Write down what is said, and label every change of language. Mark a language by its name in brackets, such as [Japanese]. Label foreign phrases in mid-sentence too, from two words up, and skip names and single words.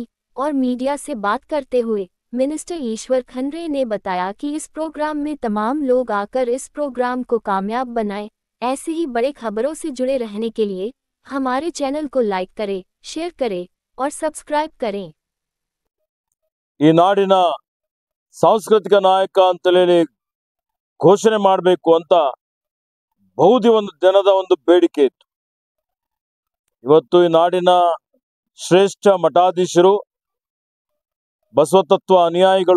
[Hindi] और मीडिया से बात करते हुए मिनिस्टर ईश्वर खंड्रे ने बताया कि इस प्रोग्राम में तमाम लोग आकर इस प्रोग्राम को कामयाब बनाएं। ऐसे ही बड़े खबरों से जुड़े रहने के लिए हमारे चैनल को लाइक करें, शेयर करें और सब्सक्राइब करें। [Kannada] ಈ ನಾಡಿನ ಸಾಂಸ್ಕೃತಿಕ ನಾಯಕ ಅಂತೇಳಿ ಘೋಷಣೆ ಮಾಡಬೇಕು ಅಂತ ಬಹುದಿನದ ಒಂದು ಬೇಡಿಕೆ ಇತ್ತು। ಇವತ್ತು ಈ ನಾಡಿನ ಶ್ರೇಷ್ಠ ಮಠಾಧೀಶರು, ಬಸವತತ್ವ ಅನುಯಾಯಿಗಳು,